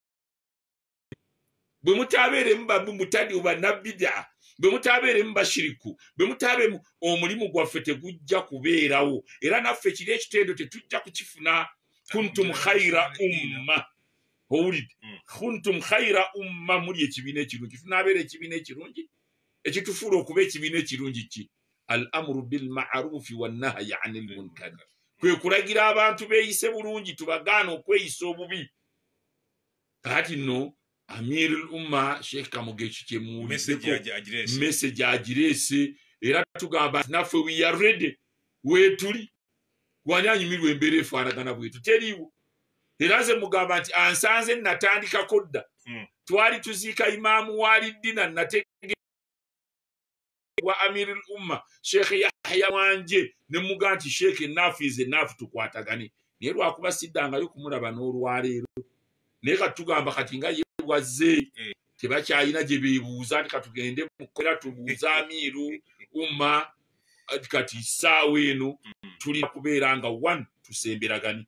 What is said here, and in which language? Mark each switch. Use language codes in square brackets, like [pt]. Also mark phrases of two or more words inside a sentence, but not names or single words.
[lg] Bwe mutaabeeremu bamutadi'u bannabbidaa, bwe mutabeeremu bashiriku bwe mutabeemu omulimu gwaffe tegujja kubeerawo era naffe kiri ekitendo tetujja kukifuna. [ar] كنتم خير أمة [lg] owulidde [ar] كنتم خير أمة [lg] muli ekibiina ekirungi tunaabeera ekibiina ekirungi ekitufuula okuba ekibiina ekirungi ki [ar] الأمر بالمعروف والنهي عن المنكر [lg] kwe kulagira abantu beeyise bulungi tubagaana okweyisa obubi. Kati nno Amirul Umma Sheikh Kamoga ekyo kyemuwuliddeko message agireese era tugamba nti naffe [en] we are ready [lg] weetuli wani anyumirwa embeera efaanagana bwetu teriiwo. Era nze mugamba nti ansanze natandikako dda twali tuziika imaamu Waliddina nategewa Amirul Umma Sheikh Yahya wanje ne muga nti Sheikh ennaafu ize ennaafu tukwatagane naye lwakuba siddangayo kumulaba n'olwaleero naye katugamba kati nga wazze tebakyalina gye beebuuza nti katugende mu kkolera tubuuza Amirul Umma kati ssaawa eno tulina kubeera nga one tusemberagane.